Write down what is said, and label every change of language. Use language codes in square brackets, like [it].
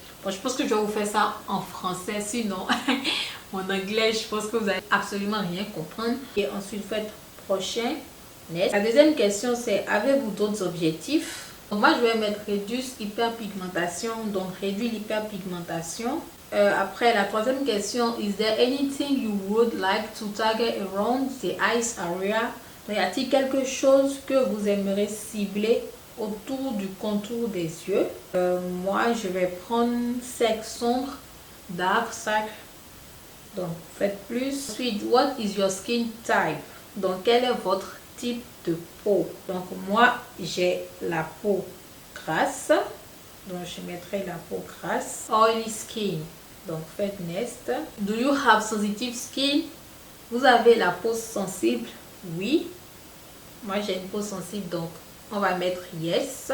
[fr] Bon, je pense que je vais vous faire ça en français, sinon mon anglais, je pense que vous n'allez absolument rien comprendre. Et ensuite, faites prochain. La deuxième question, c'est avez-vous d'autres objectifs? Donc moi, je vais mettre [en] Reduce hyperpigmentation, [fr] donc réduire l'hyperpigmentation. Après, la troisième question, [en] is there anything you would like to target around the eyes area? [fr] Donc, y a-t-il quelque chose que vous aimeriez cibler autour du contour des yeux? Moi, je vais prendre sec sombre, [en] dark circle. [fr] Donc, faites plus. Ensuite, [en] what is your skin type? [fr] Donc, quel est votre type de peau? Donc, moi, j'ai la peau grasse. Donc, je mettrai la peau grasse. [en] Oily skin. [fr] Donc, faites next. [en] Do you have sensitive skin? [fr] Vous avez la peau sensible? Oui. Moi, j'ai une peau sensible, donc on va mettre yes.